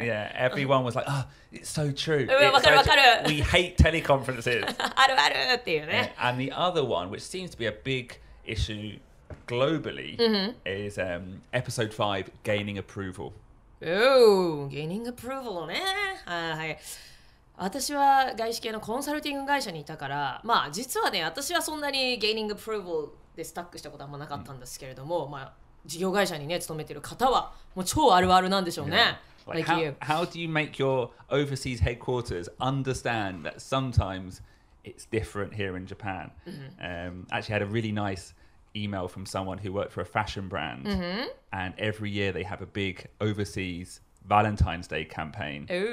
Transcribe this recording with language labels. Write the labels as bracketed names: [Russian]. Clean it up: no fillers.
[English] Yeah, everyone was like, oh, it's so true. [Japanese] わかるわかる。 [English] We hate teleconferences. [Japanese] あるあるっていうね。 [English] And the other one, which seems to be a big issue globally, is episode 5, gaining approval. [Japanese] Gaining approval ね。はい。私は外資系のコンサルティング会社にいたからまあ実はね私はそんなにゲイニングプルーブでスタックしたことはあんまなかったんですけれども、まあ事業会社にね勤めてる方はもう超あるあるなんでしょうね。 [English] Like how do you make your overseas headquarters understand that sometimes it's different here in Japan? Actually had a really nice email from someone who worked for a fashion brand and every year they have a big overseas Valentine's Day campaign.